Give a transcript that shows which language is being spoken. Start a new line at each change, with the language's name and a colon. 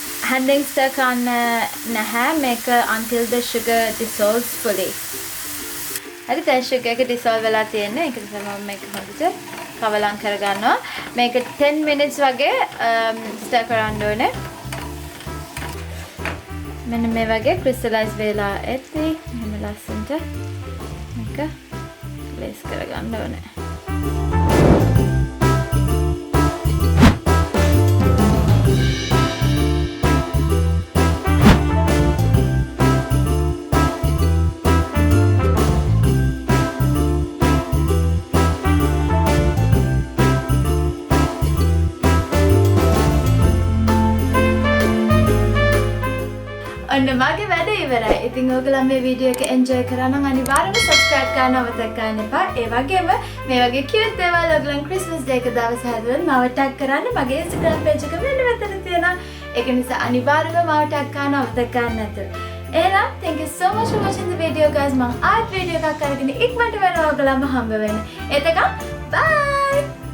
English: Handing stir
Sinhala: කරන්න නැහැ මේක
English: until the sugar dissolves fully.
Sinhala: හරි දැන් sugar එක dissolve වෙලා තියෙන්නේ. ඒක නිසා මම මේක හොඳට කවලම් කරගන්නවා. මේක 10 minutes වගේ stir කරන්න ඕනේ. මෙන්න මේ වගේ crystallize වෙලා ඇති. මෙහෙම ලස්සනට මේක glaze කරගන්න ඕනේ. ඔන්න මගේ වැඩ ඉවරයි. ඉතින් ඔයගොල්ලෝ මේ වීඩියෝ එක enjoy කරා නම් අනිවාර්යයෙන්ම subscribe කරන්න අමතක කරන්න එපා. ඒ වගේම මේ වගේ cute දේවල් ඔයගොල්ලන් Christmas day එක දවසේ හැදුවොත් මාව tag කරන්න. මගේ Instagram page එක මෙන්න මෙතන තියෙනවා. ඒක නිසා අනිවාර්යයෙන්ම මාව tag කරන්න අමතක කරන්න නැතුව. එහෙනම්
English: thank you so much for watching the video guys.
Sinhala: මම ආයෙත් වීඩියෝ එකක් අරගෙන ඉක්මනට වෙනවා ඔයගොල්ලන්ව හම්බ වෙන්න. එතකම් bye.